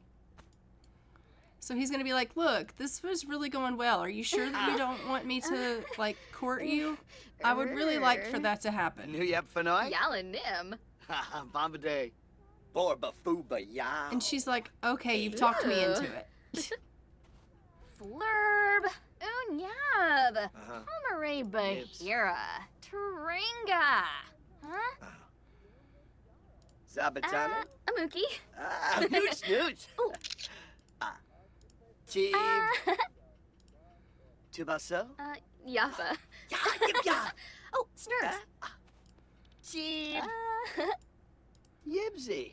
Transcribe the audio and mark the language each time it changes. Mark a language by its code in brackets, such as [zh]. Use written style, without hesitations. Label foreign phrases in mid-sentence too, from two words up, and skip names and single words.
[en] So he's going to be like, look, this was really going well. Are you sure that you don't want me to, like, court you? I would really like for that to happen. New Yap Fanoi. Yalanim. Bombade. Borba Fuba Ya. And she's like, okay, you've talked me into it. Flurb. Unyab. Homare Bahira. Turinga. Huh? Zabatana. Amuki. Nooch Nooch. Ooh. Chib. Tubaso. Yafa. Ya, yip, ya. Oh, Snurf. Chib. Yibsy.